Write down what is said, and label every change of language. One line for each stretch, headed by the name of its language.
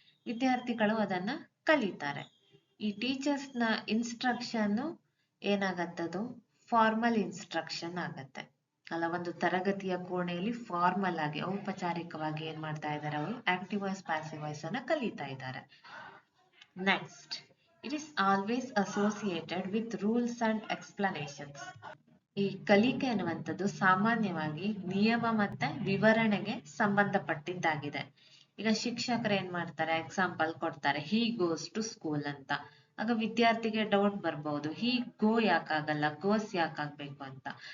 Kannada: ವಿದ್ಯಾರ್ಥಿಗಳು ಅದನ್ನ ಕಲಿತಾರೆ. ಈ ಟೀಚರ್ಸ್ ನ ಇನ್ಸ್ಟ್ರಕ್ಷನ್ ಏನಾಗತ್ತದು, ಫಾರ್ಮಲ್ ಇನ್ಸ್ಟ್ರಕ್ಷನ್ ಆಗತ್ತೆ ಅಲ್ಲ. ಒಂದು ತರಗತಿಯ ಕೋಣೆಯಲ್ಲಿ ಫಾರ್ಮಲ್ ಆಗಿ ಔಪಚಾರಿಕವಾಗಿ ಏನ್ ಮಾಡ್ತಾ ಇದ್ದಾರೆ, ಅವರು ಆಕ್ಟಿವ್ ವಾಯ್ಸ್, ಪ್ಯಾಸಿವ್ ವಾಯ್ಸ್ ಅನ್ನ ಕಲಿತಾ ಇದ್ದಾರೆ.
English: Next, it is always associated with rules and explanations.
Kannada: ಈ ಕಲಿಕೆ ಅನ್ನುವಂಥದ್ದು ಸಾಮಾನ್ಯವಾಗಿ ನಿಯಮ ಮತ್ತೆ ವಿವರಣೆಗೆ ಸಂಬಂಧಪಟ್ಟಿದ್ದಾಗಿದೆ. ಈಗ ಶಿಕ್ಷಕರು ಏನ್ ಮಾಡ್ತಾರೆ, ಎಕ್ಸಾಂಪಲ್ ಕೊಡ್ತಾರೆ,
English: he goes to school
Kannada: ಅಂತ. ಆಗ ವಿದ್ಯಾರ್ಥಿಗೆ ಡೌಟ್ ಬರ್ಬಹುದು,
English: he go
Kannada: ಯಾಕಾಗಲ್ಲ, ಗೋಸ್ ಯಾಕಾಗ್ಬೇಕು ಅಂತ.